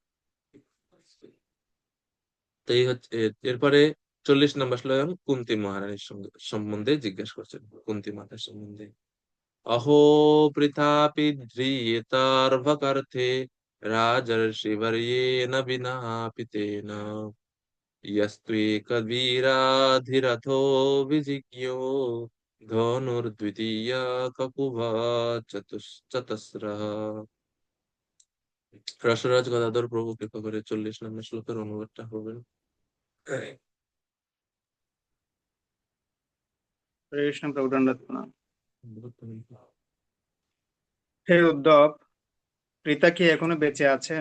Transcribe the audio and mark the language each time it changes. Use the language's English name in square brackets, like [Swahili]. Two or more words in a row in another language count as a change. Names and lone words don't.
[Bangla] তো এই হচ্ছে এরপরে 40 নম্বর শ্লোক কুন্তী মহারানীর সম্বন্ধে জিজ্ঞাসা করছেন, কুন্তী মাতার সম্বন্ধে। [Sanskrit] অহো পৃথাপি ধ্রিয়েতার্ভকার্থে রাজর্ষিবর্যেণ বিনা পিতেন यस्त्वेकवीराधिरथो विजिज्ञो धनुर्द्वितीया ककुभा चतस्रः। [Bangla] রসরাজ গদাধর প্রভু কৃপা করে 40 নম্বর শ্লোকের অনুবাদটা হবেন। হরে কৃষ্ণ, প্রভু দণ্ডাত প্রণাম। হে উদ্ধব, পিতা কি এখনো বেঁচে আছেন?